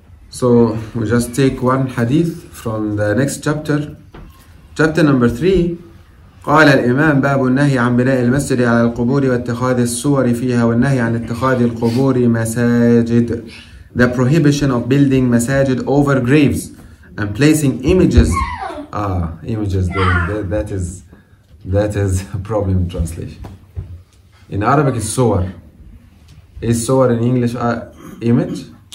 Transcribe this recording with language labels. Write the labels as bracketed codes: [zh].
[en] So we just take one hadith from the next chapter. Chapter number 3. [ar] قال الإمام باب النهي عن بناء المسجد على القبور واتخاذ الصور فيها والنهي عن اتخاذ القبور مساجد. [en] The prohibition of building masajid over graves and placing images. Images there. That is a problem in translation. In Arabic it's صور. Is صور in English image?